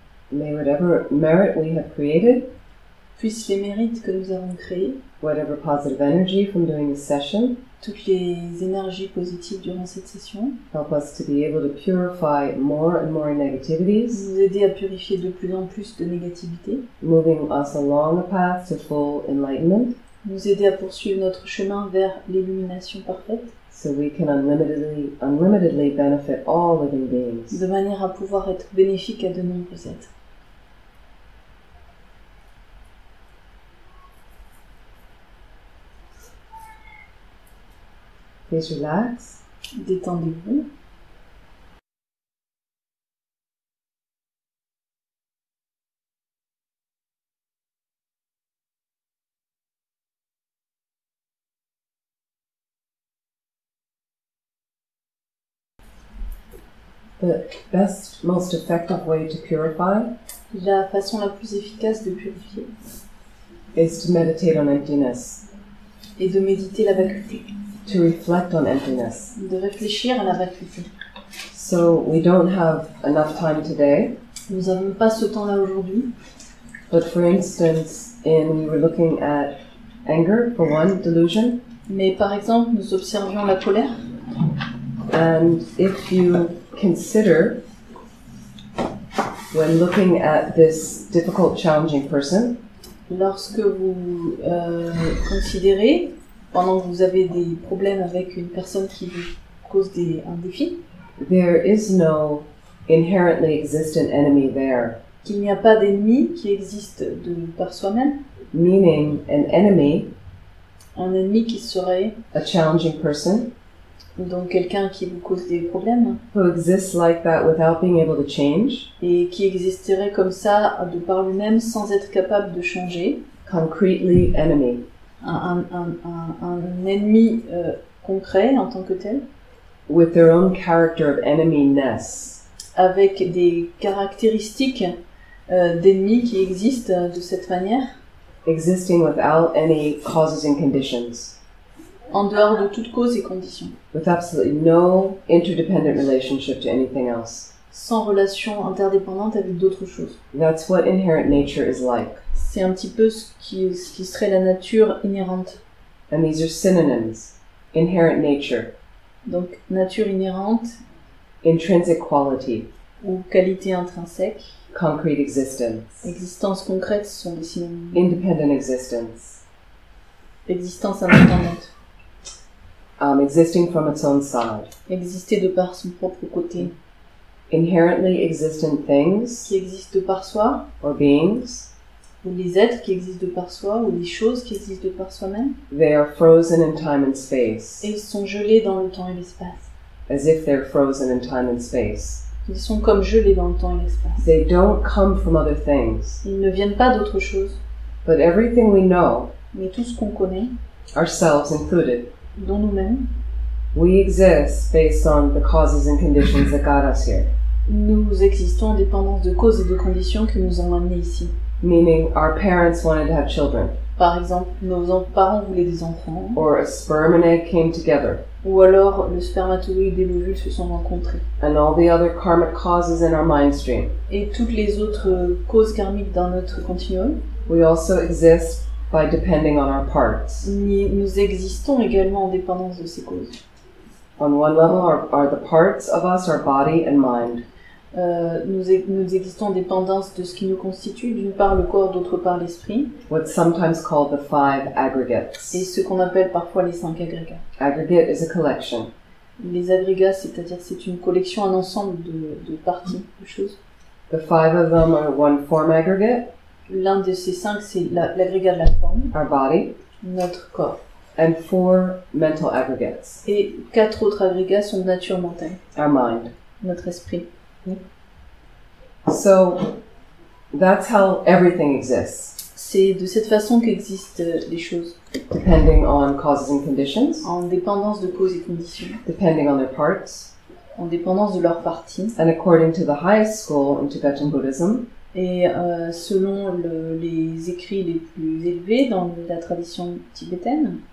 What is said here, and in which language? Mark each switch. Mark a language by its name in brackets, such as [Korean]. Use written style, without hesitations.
[English] May whatever merit we have created, [French] Puissent les mérites que nous avons créés, [English] whatever positive energy from doing this session, [French] toutes les énergies positives durant cette session, [English] help us to be able to purify more and more negativities, [French] nous aider à purifier de plus en plus de négativité, [English] moving us along a path to full enlightenment, [French] nous aider à poursuivre notre chemin vers l'illumination parfaite, [English] so we can unlimitedly benefit all living beings. [French] de manière à pouvoir être bénéfique à de nombreux êtres. [English] Please relax. [French] Détendez-vous. [English] The best, most effective way to purify [French] La façon la plus efficace de purifier [English] is to meditate on emptiness, [French] est de méditer la vacuité, [English] to reflect on emptiness. [French] de réfléchir à la vacuité. [English] So we don't have enough time today, [French] Nous n'avons pas ce temps-là aujourd'hui, [English] but for instance, we were looking at anger, for one, delusion, [French] mais par exemple, nous observions la colère, [English] and if you consider, when looking at this difficult, challenging person, [French] lorsque vous considérez, pendant que vous avez des problèmes avec une personne qui vous cause un défi. [English] There is no inherently existent enemy there. [French] Qu'il n'y a pas d'ennemi qui existe par soi-même. [English] Meaning, an enemy, [French] un ennemi qui serait [English] a challenging person, [French] donc quelqu'un qui vous cause des problèmes, [English] who exists like that without being able to change, [French] et qui existerait comme ça de par lui-même sans être capable de changer. [English] Concretely enemy. [French] Un ennemi concret en tant que tel. [English] With their own character of eneminess. [French] Avec des caractéristiques d'ennemis qui existent de cette manière. [English] Existing without any causes and conditions. [French] En dehors de toute cause et condition. [English] With absolutely no interdependent relationship to anything else. [French] Sans relation interdépendante avec d'autres choses. [English] That's what inherent nature is like. [French] C'est un petit peu ce qui serait la nature inhérente. [English] And these are synonyms. Inherent nature. [French] Donc, nature inhérente. [English] Intrinsic quality. [French] Ou qualité intrinsèque. [English] Concrete existence. [French] Existence concrète, ce sont des synonymes. [English] Independent existence. [French] Existence indépendante. [English] Existing from its own side. [French] Exister de par son propre côté. [English] Inherently existent things. [French] Qui existent de par soi. [English] Or beings. [French] Ou les êtres qui existent de par soi, ou les choses qui existent de par soi-même. [English] They are frozen in time and space. [French] Et ils sont gelés dans le temps et l'espace. [English] As if they're frozen in time and space. [French] Ils sont comme gelés dans le temps et l'espace. [English] They don't come from other things. [French] Ils ne viennent pas d'autre chose. [English] But everything we know, [French] mais tout ce qu'on connaît, [English] ourselves included, [French] dont nous-mêmes, [English] we exist based on the causes and conditions that got us here. [French] Nous existons en dépendance de causes et de conditions qui nous ont amenés ici. [English] Meaning, our parents wanted to have children. [French] Par exemple, nos parents voulaient des enfants. [English] Or a sperm and egg came together. [French] Ou alors, le spermatozoïde et l'ovule se sont rencontrés. [English] And all the other karmic causes in our mind stream. [French] Et toutes les autres causes karmiques dans notre continuum. [English] We also exist by depending on our parts. [French] Nous existons également en dépendance de ces causes. [English] On one level are the parts of us, our body and mind. [French] Nous existons en dépendance de ce qui nous constitue, d'une part le corps, d'autre part l'esprit. [English] What's sometimes called the 5 aggregates. [French] Et ce qu'on appelle parfois les 5 agrégats. [English] Aggregate is a collection. [French] Les agrégats, c'est-à-dire c'est une collection, un ensemble de parties, de choses. [English] The 5 of them are one form aggregate. [French] L'un de ces 5, c'est l'agrégat de la forme. [English] Our body. [French] Notre corps. [English] And 4 mental aggregates. [French] Et 4 autres agrégats sont de nature mentale. [English] Our mind. [French] Notre esprit. [English] So, that's how everything exists. [French] C'est de cette façon qu'existent les choses. [English] Depending on causes and conditions. [French] En dépendance de causes et conditions. [English] Depending on their parts. [French] En dépendance de leurs parties. [English] And according to the highest school in Tibetan Buddhism. [French] Et selon les écrits les plus élevés dans la tradition tibétaine.